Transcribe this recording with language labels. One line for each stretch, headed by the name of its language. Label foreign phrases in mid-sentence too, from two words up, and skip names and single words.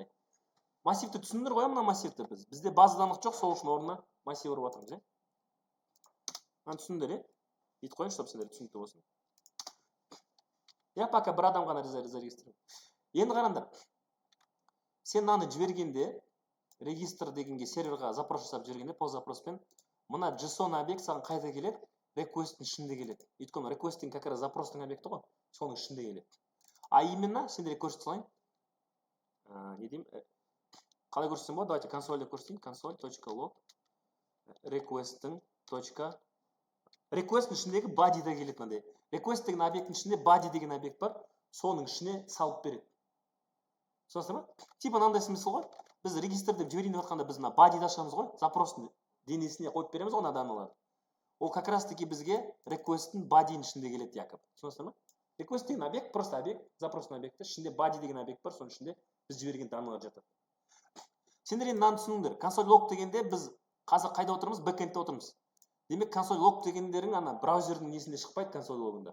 Kazakh: Массивті түсіндір ғой, мына массивті біз. Бізде база даналық жоқ, сол үшін орнына массив ұрып жатырмыз, түсіндір, ет қойын, чтобы сендер түсінікті болсын. Пока бір адам ғана зарегистрирован. Енді қараңдар. Сен мынаны жібергенде, регистр дегенге серверға запрос жасап жібергенде, пост запроспен, мына JSON объект саған қайда келеді? Request'in ішінде келеді. Өйткені request'in
Russian: как раз
Kazakh: запростың объекті ғой, соның ішінде келеді.
Russian: А именно,
Kazakh: сендерге көрсете салайын. Не деймін? Қалай көрсетсем болады? Давайте консольде көрсетейін. Console.log request'in ішіндегі body да келеді мынандай. Request деген объекттің ішінде body деген объект бар, соның ішіне салып береді. Сонысы ма? Типа мынандай смысл ғой. Біз регистр деп жіберейін деп жатқанда біз мына body-ді ашамыз ғой, запростың денесіне қойып береміз ғой даналарды. Ол
Russian: как раз таки
Kazakh: бізге request'in body'ның ішінде келеді якобы. Түсінесіздер ма? Request деген объект, просто объект, запростың объекті, ішінде body деген объект бар, соның ішінде біз жіберген даналар жатады. Сендер енді мынаны түсініңдер.
English: Console log
Kazakh: дегенде біз қазір қайда отырмыз? Backend'те отырмыз. Демек
English: console log
Kazakh: дегендерің ана браузердің несінде шықпайды
English: console log'ында.